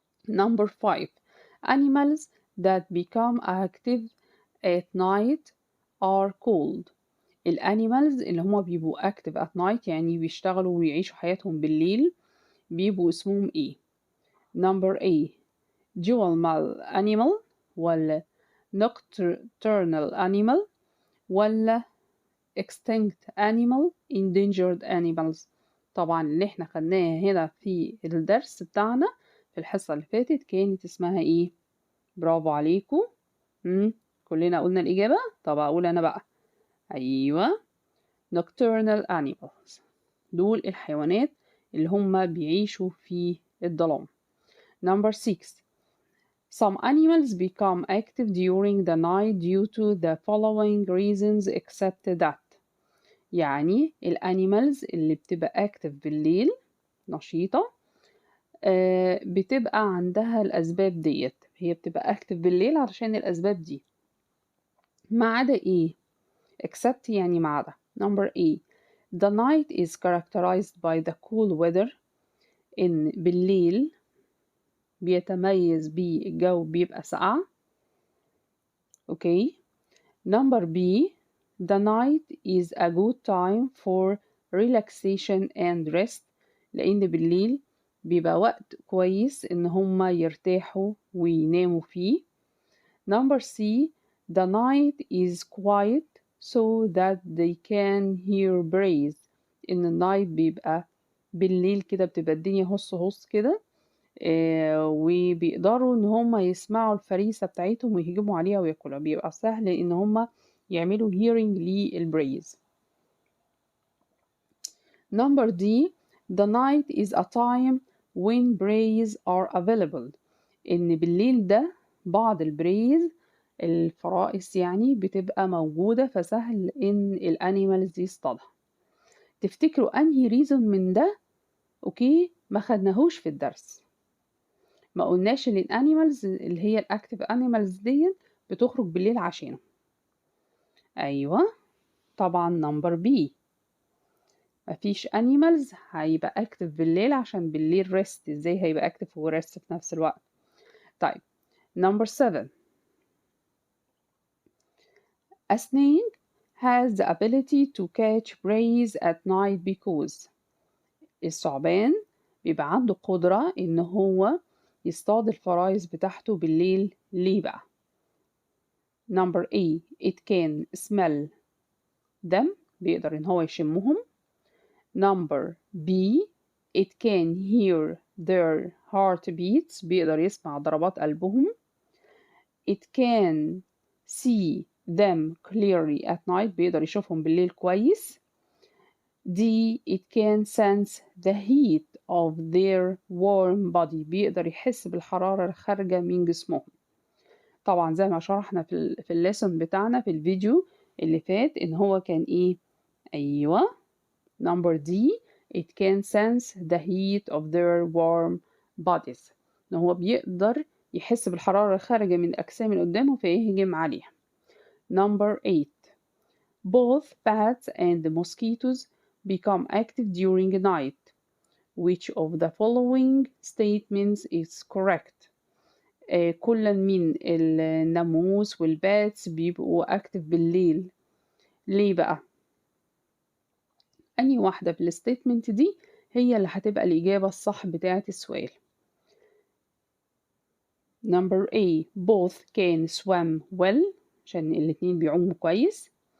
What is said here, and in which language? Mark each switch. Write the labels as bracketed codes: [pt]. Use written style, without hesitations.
[en] number 5 animals that become active at night are called. [ar] الانيمالز اللي هما بيبقوا [en] active at night [ar] يعني بيشتغلوا ويعيشوا حياتهم بالليل بيبقوا اسمهم ايه؟ [en] number A dual animal [ar] ولا [en] nocturnal animal [ar] ولا [en] extinct animal endangered animals. [ar] طبعا اللي احنا خدناها هنا في الدرس بتاعنا في الحصة اللي فاتت كانت اسمها ايه؟ برافو عليكم. كلنا قلنا الإجابة. طب أقول أنا بقى. أيوة nocturnal animals دول الحيوانات اللي هم بيعيشوا في الظلام. [en] number 6 some animals become active during the night due to the following reasons except that. [ar] يعني الانيمالز اللي بتبقى active بالليل نشيطة بتبقى عندها الأسباب ديت. هي بتبقى active بالليل علشان الأسباب دي. ما عدا إيه؟ except يعني ما عدا. [en] number A the night is characterized by the cool weather. [ar] إن بالليل بيتميز بالجو بيبقى ساقع. أوكي. [en] number B the night is a good time for relaxation and rest. [ar] لأن بالليل بيبقى وقت كويس إن هما يرتاحوا ويناموا فيه. [en] number C the night is quiet so that they can hear praise. [ar] إن النايت بيبقى بالليل كده بتبقى الدنيا هص كده وبيقدروا إن هما يسمعوا الفريسة بتاعتهم ويهجموا عليها وياكلها. بيبقى سهل إن هما يعملوا hearing للبريز. [en] number D the night is a time when praise are available. [ar] إن بالليل ده بعض البريز الفرائس يعني بتبقى موجودة فسهل إن الأنيمالز يصطادها. تفتكروا أنهي ريزون من ده؟ أوكي ما خدناهوش في الدرس. ما قلناش إن الأنيمالز اللي هي الأكتيف أنيمالز دي بتخرج بالليل عشانه. أيوة طبعا نمبر بي مفيش أنيمالز هيبقى أكتيف بالليل عشان بالليل ريست. إزاي هيبقى أكتيف وريست في نفس الوقت؟ طيب [en] number 7 a snake has the ability to catch prey at night because. [ar] الثعبان بيبقى عنده قدرة إن هو يصطاد الفرايس بتاعته بالليل. ليه بقى؟ [en] number A it can smell them. [ar] بيقدر إن هو يشمهم. [en] number B it can hear their heartbeats. [ar] بيقدر يسمع ضربات قلبهم. [en] it can see them clearly at night. [ar] بيقدر يشوفهم بالليل كويس. [en] D it can sense the heat of their warm body. [ar] بيقدر يحس بالحرارة الخارجة من جسمهم. طبعا زي ما شرحنا في الليسون بتاعنا في الفيديو اللي فات ان هو كان ايه؟ ايوه [en] number D it can sense the heat of their warm bodies. [ar] ان هو بيقدر يحس بالحرارة الخارجة من الأجسام اللي قدامه فيهجم عليها. [en] number 8 both bats and mosquitoes become active during night. Which of the following statements is correct? [ar] كل من الناموس والباتس بيبقوا active بالليل. ليه بقى؟ أي واحدة في الستيتمنت دي هي اللي هتبقى الإجابة الصح بتاعة السؤال. [en] number A both can swim well [ar] عشان الاتنين بيعوموا كويس.